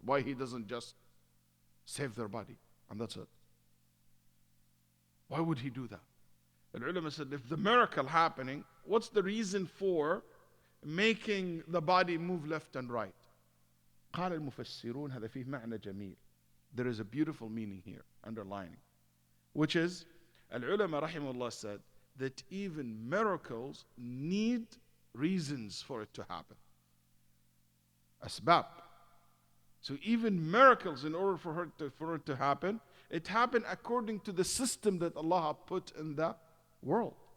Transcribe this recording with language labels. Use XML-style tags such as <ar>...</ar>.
<en>Why He doesn't just save their body and that's it? Why would He do that? The ulama said, if the miracle happening, what's the reason for making the body move left and right?</en> <ar>قال المفسرون هذا فيه معنى جميل.</ar> <en>There is a beautiful meaning here, underlining, which is, al-ulama rahimahullah said, that even miracles need reasons for it to happen. Asbab. So even miracles, in order for it to happen, it happened according to the system that Allah put in the world.</en>